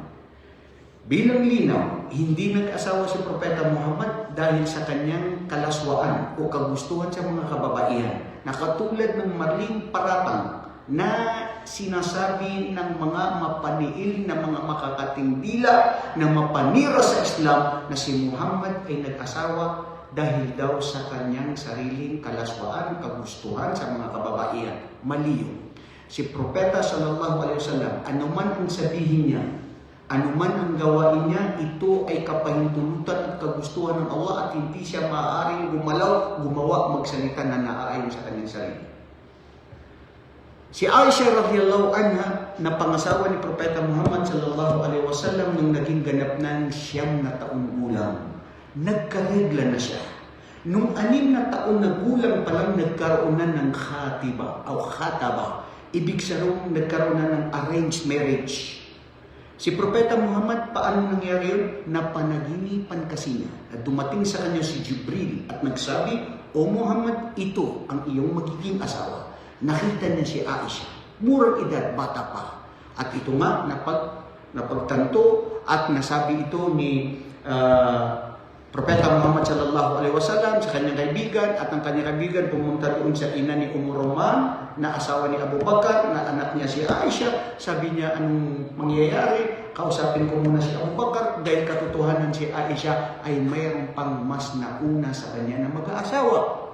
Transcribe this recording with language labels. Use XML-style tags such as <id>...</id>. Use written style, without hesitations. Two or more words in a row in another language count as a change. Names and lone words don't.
<tl>Bilang linaw, hindi nag-asawa si Propeta Muhammad dahil sa kanyang kalaswaan o kagustuhan sa mga kababaihan, na katulad ng maling paratang na sinasabi ng mga mapaniil na mga makakatindila na mapanira sa Islam na si Muhammad ay nag-asawa dahil daw sa kanyang sariling kalaswaan, kagustuhan sa mga kababaihan. Mali yun. Si Propeta</tl> <ar>صلى الله عليه وسلم,</ar> <tl>anuman ang sabihin niya, anuman ang gawain niya, ito ay kapahintulutan at kagustuhan ng Allah at hindi siya maaaring gumalaw, gumawa, magsalita na naaayon sa kanyang sarili. Si Aisha</tl> <ar>رضي الله عنها</ar> <tl>na pangasawa ni Propeta Muhammad</tl> <ar>صلى الله عليه وسلم</ar> <tl>nung naging ganap ng 9 na taong gulang, nagkaregla na siya. Nung 6 na taon na gulang pa lang nagkaroon na ng khatiba o khataba. Ibig sabihin nagkaroon na ng</tl> <en>arranged marriage.</en> <tl>Si Propeta Muhammad, paano nangyari yun? Napanaginipan kasi niya na dumating sa kanya si Jibril at nagsabi, "O Muhammad, ito ang iyong magiging asawa." Nakita niya si Aisha, murang edad, bata pa. At ito nga, napagtanto at nasabi ito ni Propeta Muhammad</tl> <ar>صلى الله عليه وسلم</ar> <tl>sa kanyang kaibigan, at ang kanyang kaibigan pumunta doon sa ina ni Roman na asawa ni Abu Bakar, na anak niya si Aisha. Sabi niya, anong mangyayari? Kausapin ko muna si Abu Bakar dahil katotohanan si Aisha ay mayroon pang mas nauna sa kanya na mag-aasawa.</tl>